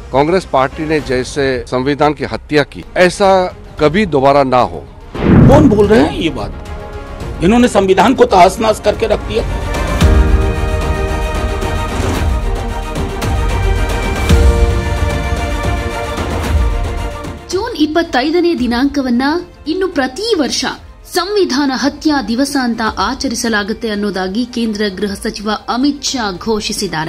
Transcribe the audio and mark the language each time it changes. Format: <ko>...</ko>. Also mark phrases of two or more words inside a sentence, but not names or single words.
<hi>कांग्रेस पार्टी ने जैसे संविधान की हत्या की, ऐसा कभी दोबारा ना हो। कौन बोल रहे हैं ये बात? इन्होंने संविधान को तहस नहस करके रख दिया।</hi> <kn>ಜೂನ್ 25ನೇ ದಿನಾಂಕವನ್ನ ಇನ್ನು ಪ್ರತಿ ವರ್ಷ ಸಂವಿಧಾನ ಹತ್ಯಾ ದಿವಸ ಅಂತ ಆಚರಿಸಲಾಗುತ್ತೆ ಅನ್ನೋದಾಗಿ ಕೇಂದ್ರ ಗೃಹ ಸಚಿವ ಅಮಿತ್ ಶಾ ಘೋಷಿಸಿದ್ದಾರೆ.</kn>